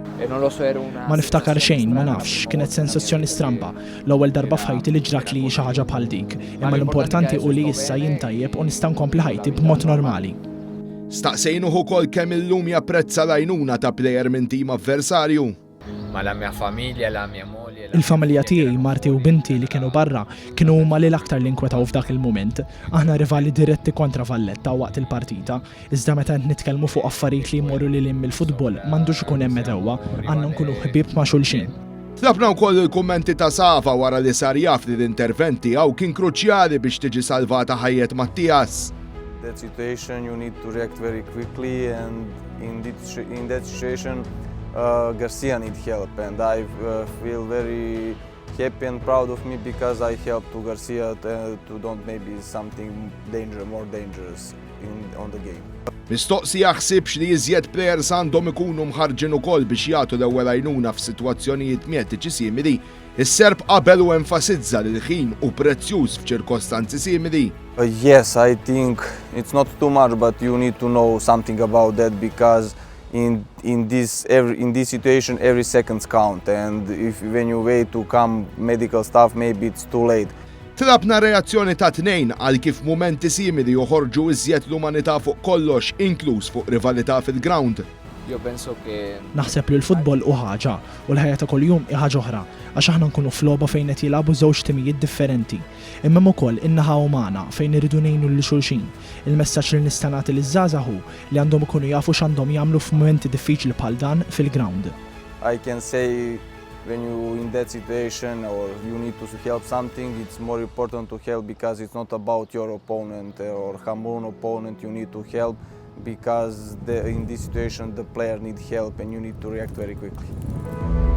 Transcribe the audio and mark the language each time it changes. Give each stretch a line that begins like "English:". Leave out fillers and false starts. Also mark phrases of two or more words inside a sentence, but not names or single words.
Maltese: Ma niftakar xejn, ma nafx, kienet sensazzjoni stramba. L-ewwel darba f'ħajti li ġrat li xi ħaġa bħal dik. Imma l-importanti hu li issa jintajjeb u nista' nkompli ħajti b'mod normali. Staqsejnuh ukoll kemm illum japprezza l-għajnuna ta' plejer minn tim avversarju.
Italian: Ma la mia famiglia, la mia moglie.
Maltese: Il-familja tiegħi, marti u binti li kienu barra, kienu huma li l-aktar li nkwetaw f'dak il-mument. Aħna rivali diretti kontra Valletta waqt il-partita, iżda meta nitkellmu fuq affarijiet li jmorru lil hemm il-futbol m'għandux ikun hemm medewwa, għandna nkunu ħbieb ma' xulxin. Tlabna wkoll il-kummenti ta' Sava wara li sar jaf li l-interventi hawn kien kruċjali biex tiġi salvata ħajjet Mattias.
English: That situation you need to react very quickly, and in that situation Garcia need help, and I feel very happy and proud of me because I helped to Garcia to don't maybe something more dangerous on the game.
Maltese: Mistoqsi jaħsibx li iżjed plejers għandhom ikunu mħarġin ukoll biex jagħtu l-ewwel għajnuna f'sitwazzjonijiet mietiċi simili. Is-Serb qabel u enfasizza li l-ħin hu prezzjuż f'ċirkostanzi simili.
English: Yes, I think it's not too much, but you need to know something about that because in this situation every seconds count, and when you wait to come medical stuff maybe it's too late.
Maltese: Tlabna reazzjoni ta' tnejn għal kif mumenti simili joħorġu iżjed l-umanità fuq kollox, inkluż fuq rivalità fil-ground. Naħseb li l-futbol hu ħaġa u l-ħajja ta' kuljum hi ħaġa oħra, għax aħna nkunu f'logħba fejn qed jilagħbu żewġ timijiet differenti. Imma hemm ukoll in-naħa umana fejn iridu ngħinu lil xulxin. Il-messaġġ li nista' nagħti liż-żgħażagħ hu li għandhom ikunu jafu x'għandhom jagħmlu f'mumenti diffiċli bħal dan fil-ground.
English: I can say when you in that situation or you need to help something, it's more important to help because it's not about your opponent or Hamrun opponent. You need to help because in this situation the player needs help and you need to react very quickly.